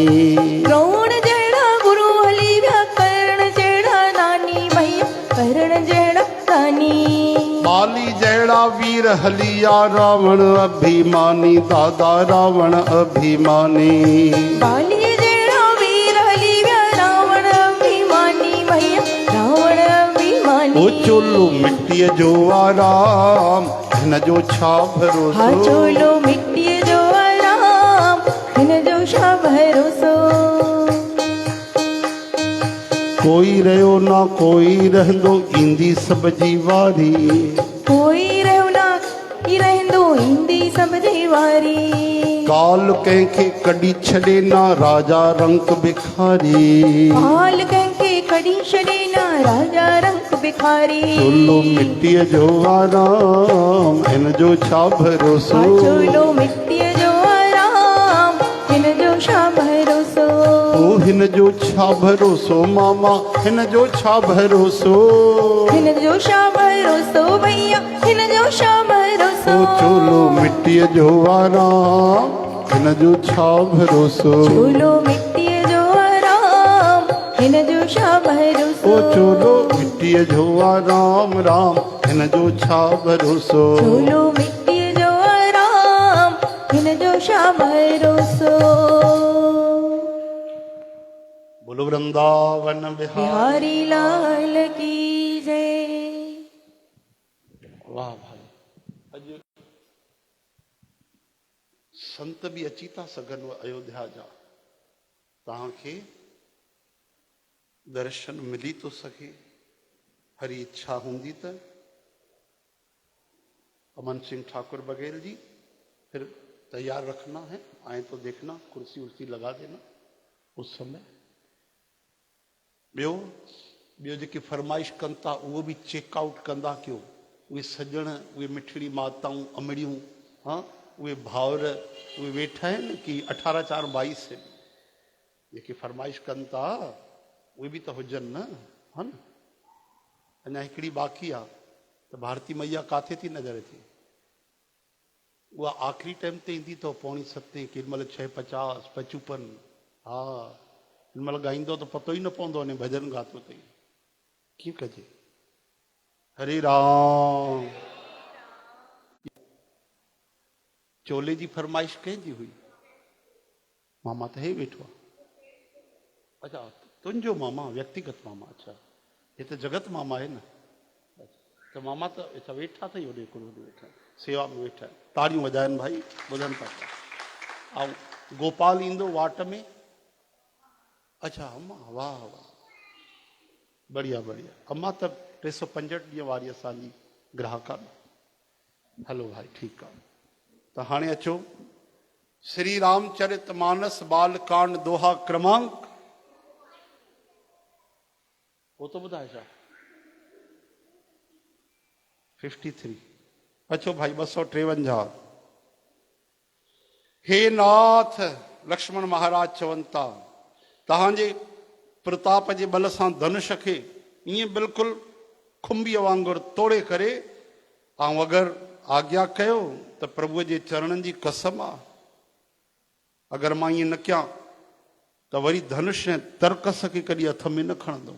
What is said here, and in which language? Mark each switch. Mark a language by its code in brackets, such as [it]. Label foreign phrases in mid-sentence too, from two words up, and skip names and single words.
[sd] द्रोण जड़ा गुरु हली कर्ण जड़ा नानी भैया कर्ण जड़ा नानी, बाली जहड़ा वीर हलिया रावण अभिमानी दादा रावण अभिमानी, बाली जड़ा वीर हली रावण अभिमानी भैया रावण अभिमानी, ओ चोलो मिट्टी जो आराम न जो छा भरोसो, हाँ चोलो मिट्टी जो आराम हिन जो छा भरोसो, कोई रहो ना कोई रहंदो ईंदी सब जी वारी, कोई रहो ना ही रहंदो ईंदी सब जी वारी, काल कंहिंखे कढी छॾे ना राजा रंग भिखारी, हाल कंहिंखे कढी छॾे ना राजा रंग भिखारी, चोलो मिट्टीअ जो आराम हिन जो छा भरोसो, हाँ चोलो मिट्टीअ जो आराम हिन जो छा भरोसो, ओ हिन जो छा भरोसो मामा हिन जो छा भरोसो, हिन जो छा भरोसो भैया हिन जो छा भरोसो, ओ चोलो मिट्टीअ जो आराम हिन जो छा भरोसो, चोलो मिट्टीअ जो आराम हिन जो छा भरोसो, ओ चोलो मिट्टीअ जो आराम राम हिन जो छा भरोसो, चोलो मिट्टीअ जो आराम हिन जो छा भरोसो, [hi] बोलो वृंदावन बिहार बिहारी लाल की जय। [sd] वाह भाई अॼु संत बि अची था सघनि अयोध्या जा, तव्हांखे दर्शन मिली थो सघे, हरी इच्छा हूंदी त अमन सिंह ठाकुर वगैरह जी [hi] फिर तैयार रखना है, आए तो देखना, कुर्सी उर्सी लगा देना उस समय। [sd] ॿियो ॿियो जेके फरमाइश कनि था उहो बि चेकआउट कंदा कयो, उहे सॼण उहे मिठड़ी माताऊं अमड़ियूं, हाँ उहे भाउर उहे वेठा आहिनि कि 18/4/22 जेके फरमाइश कनि था उहे बि त हुजनि न, हा न। अञा हिकिड़ी बाक़ी आहे त भारती मैया किथे थी नज़र अचे, उहा आख़िरी टाइम ते ईंदी अथव 6:45 केॾीमहिल 6:50 55, हा हिनमहिल ॻाईंदो त पतो ई न पवंदो अने भॼन ॻातो अथई, कीअं कजे। हरे राम। चोले जी फरमाइश कंहिंजी हुई? मामा त हे वेठो आहे, अच्छा तुंहिंजो मामा, व्यक्तिगत मामा, अच्छा हे त जगत मामा आहे न, त मामा त अच्छा वेठा अथई होॾे हिकिड़ो वेठा सेवा में वेठा, ताड़ियूं वॼाइनि भाई, ॿुधनि था पिया। ऐं गोपाल ईंदो वाट में, अच्छा अम्मा वाह वाह [hi] बढ़िया बढ़िया, [sd] अम्मा त 365 ॾींहं वारी असांजी ग्राहक आहे। हलो भाई ठीकु आहे। त हाणे अचो श्री रामचरित मानस बालकांड दोहा क्रमांक वो तो ॿुधाए छा 53। अचो भाई 253। हे नाथ लक्ष्मण महाराज चवनि था तव्हांजे प्रताप जे बल सां धनुष खे ईअं बिल्कुलु खुंबीअ वांगुरु तोड़े करे ऐं अगरि आज्ञा कयो त प्रभुअ जे चरणनि जी कसम आहे, अगरि मां ईअं न कयां त वरी धनुष ऐं तरकस खे कॾहिं हथ में न खणंदुमि।